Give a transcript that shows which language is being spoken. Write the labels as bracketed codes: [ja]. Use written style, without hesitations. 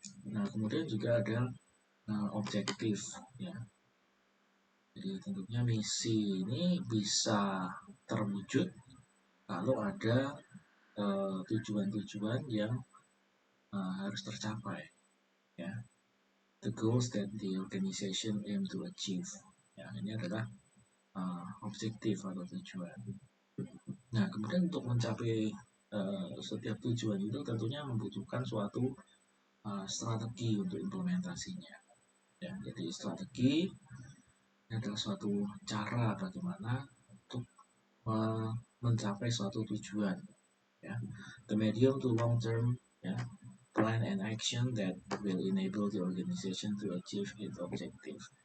[id] Nah, kemudian juga ada objektif ya. Jadi tentunya misi ini bisa terwujud kalau ada tujuan-tujuan yang harus tercapai ya. [en] The goals that the organization aim to achieve. [id] Ya, ini adalah objektif atau tujuan. Nah, kemudian untuk mencapai setiap tujuan itu tentunya membutuhkan suatu strategi untuk implementasinya. Ya, jadi strategi ini adalah suatu cara bagaimana untuk mencapai suatu tujuan. [en] Ya, the medium to long term ya, plan and action that will enable the organization to achieve its objective.